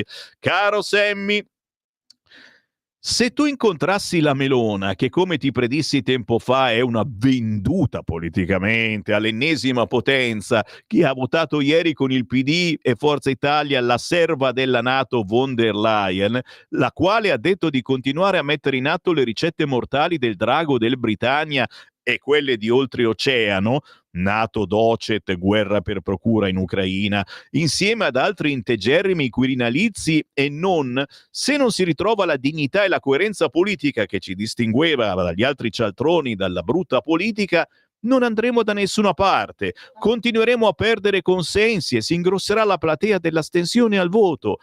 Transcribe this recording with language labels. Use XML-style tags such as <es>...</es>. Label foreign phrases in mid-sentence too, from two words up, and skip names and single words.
<it>Caro Semmi, se tu incontrassi la Melona, che come ti predissi tempo fa è una venduta politicamente all'ennesima potenza, chi ha votato ieri con il PD e Forza Italia la serva della NATO von der Leyen, la quale ha detto di continuare a mettere in atto le ricette mortali del drago del Britannia e quelle di oltreoceano, NATO docet, guerra per procura in Ucraina, insieme ad altri integerrimi quirinalizi e non, se non si ritrova la dignità e la coerenza politica che ci distingueva dagli altri cialtroni, dalla brutta politica, non andremo da nessuna parte, continueremo a perdere consensi e si ingrosserà la platea dell'astensione al voto.</it>